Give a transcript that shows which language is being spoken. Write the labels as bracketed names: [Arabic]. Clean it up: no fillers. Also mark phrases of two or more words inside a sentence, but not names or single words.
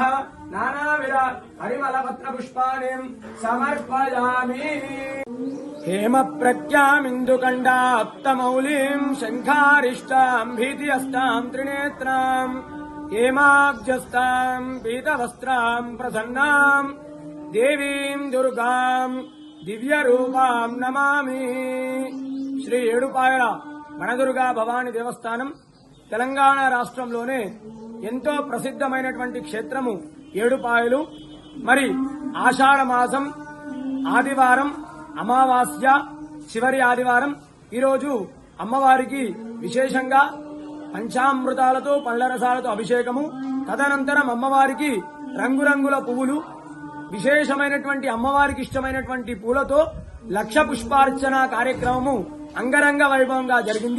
[Sanskrit] नानाविध हरिमलपत्र पुष्पाणि समर्पयामि। हेम प्रज्ञामिन्दुकण्डाप्तमौलिम् शङ्खारिष्टाम् भीतिहस्ताम् त्रिनेत्राम् हेमाब्जस्ताम् पीतवस्त्राम् प्रसन्नाम् देवीम् दुर्गाम् దివ్యరూపాం నమామి. [Telugu] శ్రీ ఏడుపాయల వనదుర్గా భవాని దేవస్థానం తెలంగాణ రాష్ట్రంలోనే ఎంతో ప్రసిద్ధమైనటువంటి క్షేత్రము ఏడుపాయలు. మరి ఆషాఢ మాసం ఆదివారం అమావాస్య చివరి ఆదివారం ఈరోజు అమ్మవారికి విశేషంగా పంచామృతాలతో పళ్ల రసాలతో అభిషేకము, తదనంతరం అమ్మవారికి రంగురంగుల పువ్వులు, విశేషమైనటువంటి అమ్మవారికి ఇష్టమైనటువంటి పూలతో లక్ష పుష్పార్చన కార్యక్రమము అంగరంగ వైభవంగా జరిగింది.